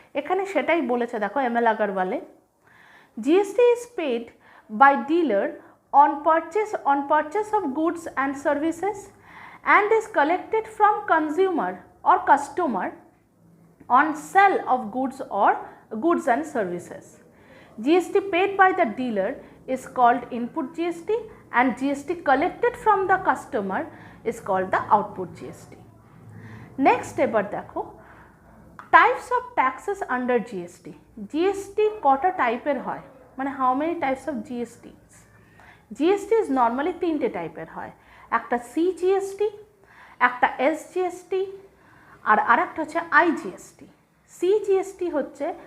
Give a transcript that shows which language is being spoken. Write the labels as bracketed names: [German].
[Bangla] এখানে সেটাই বলেছে, দেখো ML আগরওয়ালে, [English] GST is paid by dealer on purchase of goods and services and is collected from consumer or customer on sale of goods and services. GST paid by the dealer is called input GST and GST collected from the customer is called the output GST. Next [Bangla] এবার দেখো [English] types of taxes under GST. GST [Bangla] কটা টাইপের হয়, মানে [English] how many types of GST? GST is normally [Bangla] তিনটে টাইপের হয়, একটা CGST, একটা SGST আর আরেকটা হচ্ছে IGST। CGST হচ্ছে